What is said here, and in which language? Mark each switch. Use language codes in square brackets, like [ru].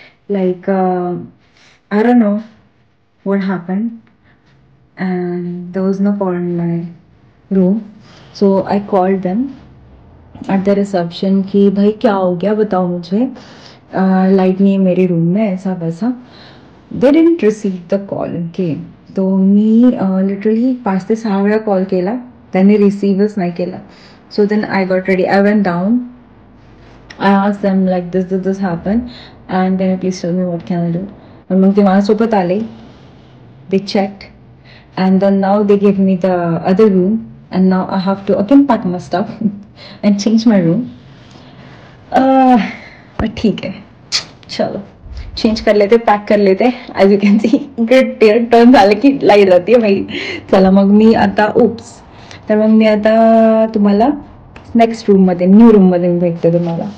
[en] Like I don't know what happened, and there was no power in my room. So I called them at the reception [hi] कि भाई क्या हो गया, बताओ मुझे, लाइट नहीं है मेरे रूम में, ऐसा वैसा. [en] They didn't receive the call. [mr] Okay, तो मी लिटरली 5 ते 6 वेळा कॉल केला, त्यांनी रिसीव्हच नाही केला. [en] So then I got ready, I went down, I asked them like this happened, and then please tell me what can I do. [mr] आणि मग ते माझ्यासोबत आले. [en] They checked, and then now they gave me the other room, and now I have to again pack my stuff and change my room. [hi] But ठीक है, चलो change कर लेते, pack कर लेते. [en] as you can see [mr] इकडे टर्न झालं की लाईट जाते भाई. चला मग मी आता तर मग मी आता तुम्हाला नेक्स्ट रूममध्ये, न्यू रूममध्ये मी भेटते तुम्हाला.